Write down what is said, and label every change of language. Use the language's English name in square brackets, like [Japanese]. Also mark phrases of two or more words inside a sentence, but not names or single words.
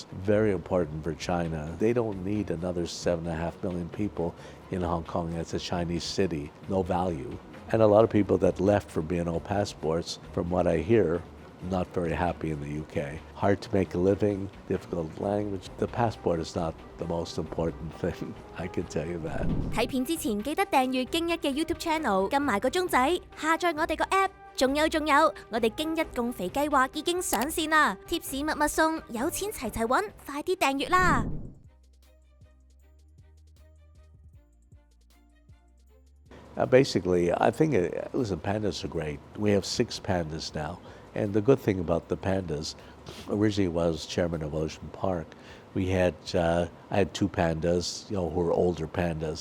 [English] Very important for China. They don't need another 7.5 million people in Hong Kong. It's a Chinese city, no value. And a lot of people that left for BNO passports, from what I hear, not very happy in the UK. Hard to make a living, difficult language. The passport is not the most important thing. I can tell you that. [Cantonese] 睇片之前記得訂閱經一嘅 YouTube Channel， 撳埋個鐘仔，下載我哋個 App。仲有，我哋經一共肥計劃已經上線啦，貼士密密送，有錢齊齊揾，快啲訂閱啦！ [English] Basically, I think listen, pandas are great. We have 6 pandas now. And the good thing about the pandas, originally was chairman of Ocean Park. I had 2 pandas, who were older pandas.